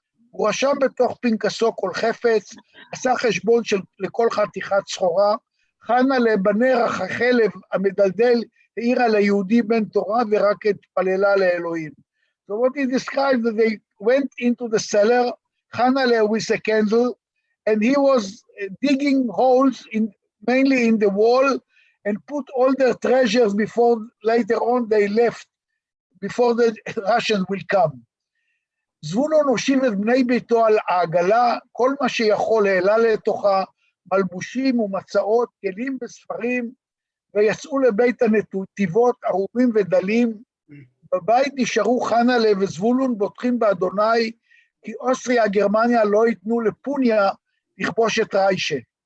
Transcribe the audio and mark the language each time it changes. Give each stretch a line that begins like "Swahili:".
Hebrew: הוא רשם בתוך פנקסו כל חפץ, עשה חשבון לכל חתיכת סחורה, חנה לבנר החלב המדלדל, העירה ליהודי בן תורה ורק התפללה לאלוהים.
English: So what he described, that they went into the cellar, Hanale with a candle, and he was digging holes mainly in the wall, and put all their treasures before later on they left, before the Russians will come.
Hebrew: זבולון הושיב את בני ביתו על העגלה, כל מה שיכול העלה לתוכה, מלבושים ומצאות, כלים וספרים, ויצאו לבית הנתיבות, ערומים ודלים. בבית נשארו חנה'לה וזבולון בוטחים באדוני, כי אוסטריה גרמניה לא ייתנו לפוניה לכבוש את ריישה.